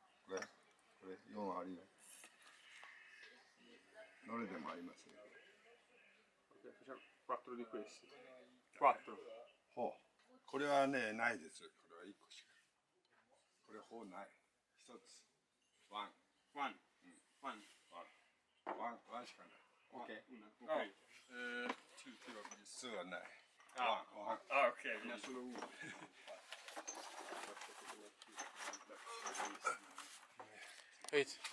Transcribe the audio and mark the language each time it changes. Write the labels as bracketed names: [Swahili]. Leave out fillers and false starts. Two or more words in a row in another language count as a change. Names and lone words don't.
[Japanese] これ4あるよ。どれでもありますよ。 [Italian] Facciamo 4 di questi. 4. [Japanese] ほう。これはね、ないです。これは1個しか。これほうない。1つ。ワン。 1. 1. ワンしかない。 [Italian] Ok. Una. Oh. Ok. [Japanese] 2はない。 Ah. ワン。 [Italian] Ah, ok. Ne ha solo uno. [English] Wait.